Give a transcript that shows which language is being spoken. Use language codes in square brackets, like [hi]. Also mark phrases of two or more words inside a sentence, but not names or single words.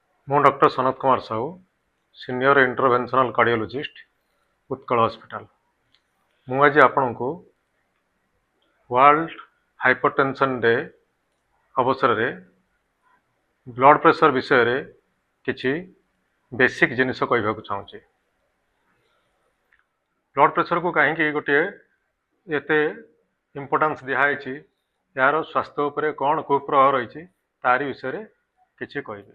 [or] ମୁଁ ଡକ୍ଟର ସନତ କୁମାର ସାହୁ, [en] senior interventional cardiologist Utkal Hospital. [or] ମୁଁ ଆଜି ଆପଣଙ୍କୁ ୱାର୍ଲଡ ହାଇପରଟେନସନ ଡେ ଅବସରରେ [en] blood pressure [or] ବିଷୟରେ କିଛି ବେସିକ୍ ଜିନିଷ କହିବାକୁ ଚାହୁଁଛି। [en] blood pressure [or] କାହିଁକି ଗୋଟିଏ ଏତେ ଇମ୍ପୋର୍ଟାନ୍ସ ଦିଆହେଇଛି, ଏହାର ସ୍ୱାସ୍ଥ୍ୟ ଉପରେ କ'ଣ କୁପ୍ରଭାବ ରହିଛି ତାରି ବିଷୟରେ କିଛି କହିବି।